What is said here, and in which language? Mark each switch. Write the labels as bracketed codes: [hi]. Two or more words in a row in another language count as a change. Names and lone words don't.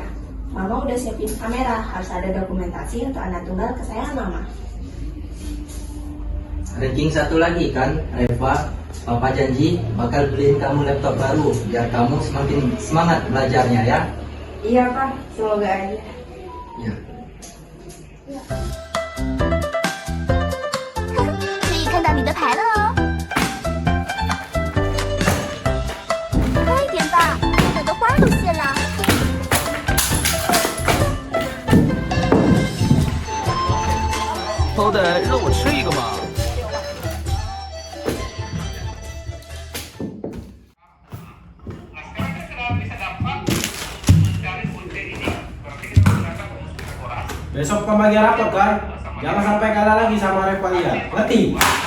[id] Mama udah siapin kamera, harus ada dokumentasi untuk anak tunggal kesayangan Mama. Ranking satu lagi kan, Reva. Papa janji bakal beliin kamu laptop baru biar kamu semakin semangat belajarnya ya. Iya Pak, semoga aja. Ya. [zh] 可以看到你的牌了哦。快点吧，我的花都谢了。好歹让我吃一个嘛。 [id] Besok pembagi rapot kan? Jangan sampai kalah lagi sama Revalia. Ngerti?